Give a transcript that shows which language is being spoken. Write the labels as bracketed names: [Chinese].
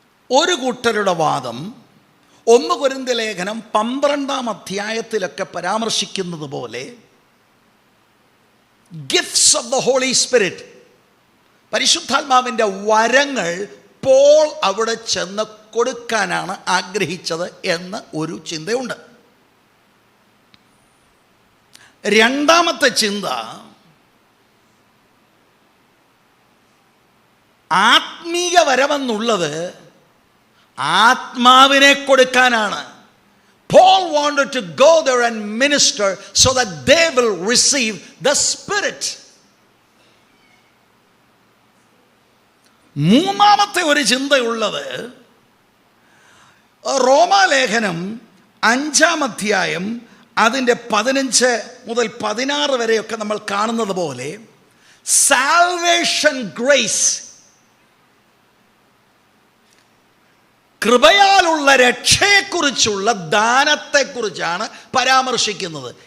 [Malayalam] ഒരു കൂട്ടരുടെ വാദം 1 കൊരിന്ത്യർ ലേഖനം 12-ാം അധ്യായത്തിലൊക്കെ പരാമർശിക്കുന്നത് പോലെ [English] gifts of the holy spirit, [Malayalam] പരിശുദ്ധാത്മാവിൻ്റെ വരങ്ങൾ പോൾ അവിടെ ചെന്ന് കൊടുക്കാനാണ് ആഗ്രഹിച്ചത് എന്ന് ഒരു ചിന്തയുണ്ട്. രണ്ടാമത്തെ ചിന്ത, ആത്മീക വരമെന്നുള്ളത് ആത്മാവിനെ കൊടുക്കാനാണ്. [English] Paul wanted to go there and minister so that they will receive the Spirit. [Malayalam] മൂന്നാമത്തെ ഒരു ചിന്തയുള്ളത്, റോമാലേഖനം 5-ാം അധ്യായം അതിൻ്റെ 15 മുതൽ 16 വരെയൊക്കെ നമ്മൾ കാണുന്നത് പോലെ സാൽവേഷൻ ഗ്രേസ്, കൃപയാലുള്ള രക്ഷയെക്കുറിച്ചുള്ള ദാനത്തെക്കുറിച്ചാണ് പരാമർശിക്കുന്നത്.